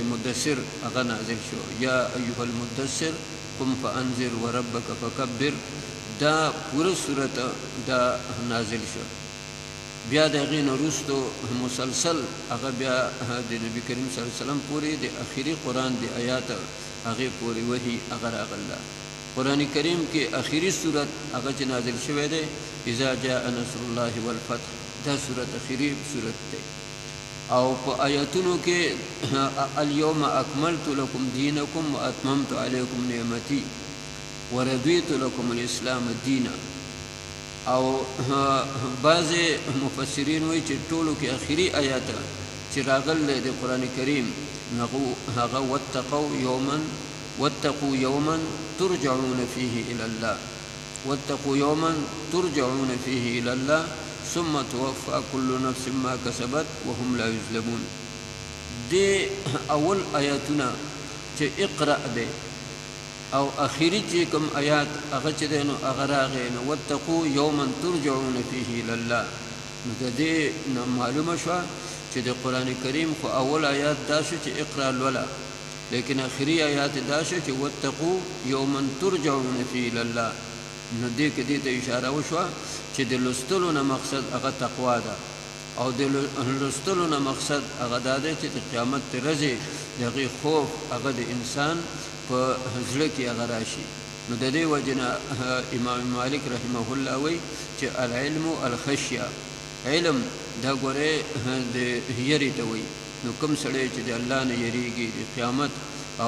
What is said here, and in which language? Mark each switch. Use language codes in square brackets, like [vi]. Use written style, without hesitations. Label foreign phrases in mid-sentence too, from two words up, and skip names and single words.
[ps] مدثر هغه نازل شو [ar] یا ایها المدثر قم فانذر وربک فکبر [ps] دا پوره سورت دا نازل شو بیا د هغې نه وروستو مسلسل هغه بیا د نبی کریم [ar] صلی الله علیه وسلم [ps] پورې د اخري قرآن د آیات هغې پورې وحي هغه راغله قرآن کریم کې اخري صورت هغه چې نازل شوی دی [ar] اذا جاء نصر الله والفتح [ps] دا صورت اخري صورت دی او په آیاتونو کې [ar] اليوم اکملت لكم دینکم واتممت علیکم نعمتي ورضیت لكم الاسلام دینا [ps] او بعض مفسرین وایي چې ټولو کې اخري آیات چې راغلی د قرآن کریم هغه [ar] واتقوا یوما ترجعون فيه الى الله واتقوا یوما ترجعون فيه الى الله ثم توفى كل نفس ما كسبت وهم لا يظلمون [ps] دي اول آیاتونه چې اقرأ دی او اخیری چې کوم آیات هغه چې دی نو هغه راغی نو [ar] واتقوا یوما ترجعون فيه الى الله [ps] نو د دې معلومه شوه چې د قرآن کریم خو اول آیات دا شو چې اقرأ لوله لیکن اخری آیات دا شو چې [ar] واتقوا یوما ترجعون فيه الى الله [ps] نو دې کې دې ته اشاره وشوه چې د لوستلو نه مقصد هغه تقوا ده او د لوستلو نه مقصد هغه دا دی چې د قیامت ورځې د هغې خوف هغه د انسان په زړه کې هغه راشي نو د دې وجې نه امام مالک [ar] رحمه الله [ps] وایي چې [ar] العلم الخشیه [ps] علم دا ګورې د یری ته وایي نو کوم سړی چې د الله نه یریږي د قیامت او